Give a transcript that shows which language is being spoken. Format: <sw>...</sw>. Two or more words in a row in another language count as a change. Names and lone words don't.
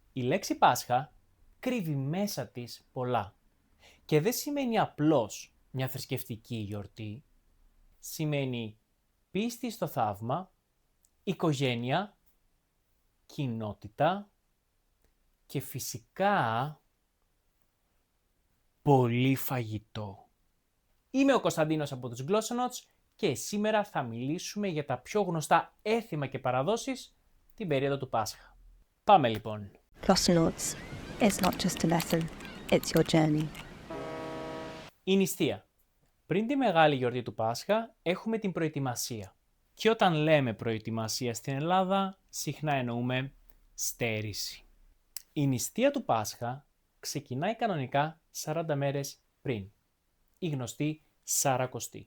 <el>Η λέξη Πάσχα κρύβει μέσα της πολλά και δεν σημαίνει απλώς μια θρησκευτική γιορτή, σημαίνει πίστη στο θαύμα, οικογένεια, κοινότητα και φυσικά πολύ φαγητό. Είμαι ο Κωνσταντίνος από τους Glossonauts και σήμερα θα μιλήσουμε για τα πιο γνωστά έθιμα και παραδόσεις την περίοδο του Πάσχα. Πάμε λοιπόν.</el> <en>Glossonauts, it's not just a lesson, it's your journey.</en> <el>Η νηστεία. Πριν τη μεγάλη γιορτή του Πάσχα έχουμε την προετοιμασία. Και όταν λέμε προετοιμασία στην Ελλάδα, συχνά εννοούμε στέρηση. Η νηστεία του Πάσχα ξεκινάει κανονικά 40 μέρες πριν, η γνωστή Σαρακοστή.</el>